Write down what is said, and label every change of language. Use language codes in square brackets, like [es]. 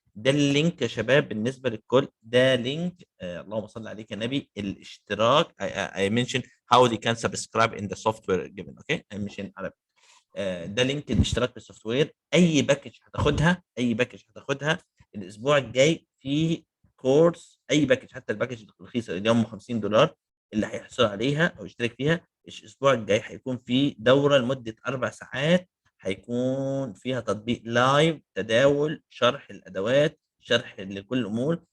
[ar] ده اللينك يا شباب بالنسبه للكل، ده لينك اللهم صل عليك يا نبي، الاشتراك. [en] I mentioned how they can subscribe in the software given. okay I mentioned [ar] على ده لينك الاشتراك في السوفت وير. اي باكج هتاخدها الاسبوع الجاي في كورس، اي باكج حتى الباكج الرخيصه اللي هم $50 اللي هيحصل عليها او يشترك فيها الاسبوع الجاي، هيكون في دوره لمده 4 ساعات، هيكون فيها تطبيق لايف تداول، شرح الادوات، شرح لكل الامور.